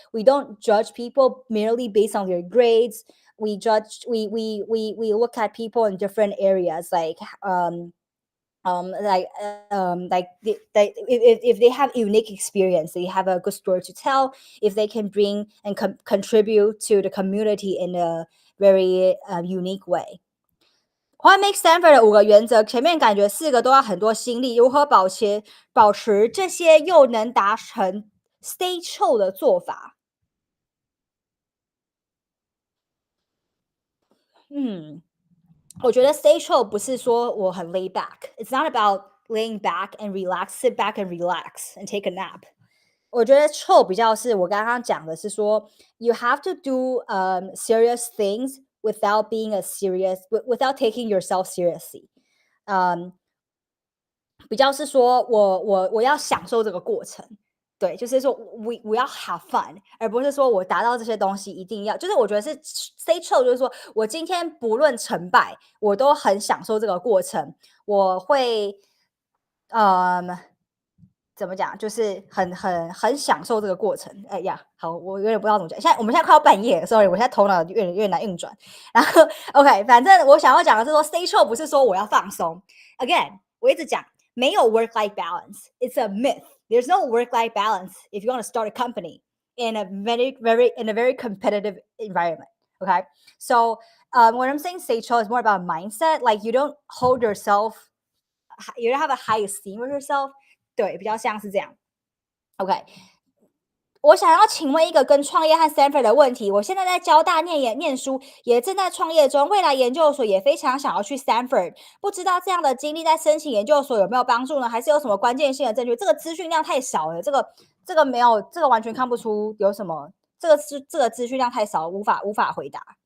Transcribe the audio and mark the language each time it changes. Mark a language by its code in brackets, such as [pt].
[en] We don't judge people merely based on their grades. We look at people in different areas, if they have unique experience, they have a good story to tell, if they can bring and contribute to the community in a very unique way. What makes [zh] Stanford 的5个原则，前面感觉4个都要很多心力，如何保持这些又能达成 [en] stay chill [zh] 的做法？我觉得 [en] stay chill [zh] 不是说我很 [en] lay back. It's not about laying back and relax, sit back and relax and take a nap. [zh] 我觉得 [en] chill [zh] 比较是我刚刚讲的是说 [en] you have to do serious things without without taking yourself seriously. [zh] 比较是说我要享受这个过程，对，就是说我要 [en] have fun， [zh] 而不是说我达到这些东西一定要，就是我觉得是 stay chill， 就是说我今天不论成败，我都很享受这个过程，我会怎么讲，就是很享受这个过程。哎呀，好，我有点不知道怎么讲。我们现在快要半夜了 ，sorry， 我现在头脑越难运转。然后 OK， 反正我想要讲的是说 stay chill 不是说我要放松。 [en] Again， [zh] 我一直讲没有 [en] work-life balance，it's a myth。There's no work-life balance if you want to start a company in a very competitive environment. Okay, so when I'm saying stay chill, is more about mindset. Like you don't hold yourself, you don't have a high esteem of yourself. [zh] 对，比较像是这样。 OK， 我想要请问一个跟创业和 Stanford 的问题。我现在在交大念书，也正在创业中，未来研究所也非常想要去 Stanford， 不知道这样的经历在申请研究所有没有帮助呢？还是有什么关键性的证据？这个资讯量太少了，这个没有，这个完全看不出有什么，这个资讯量太少，无法回答。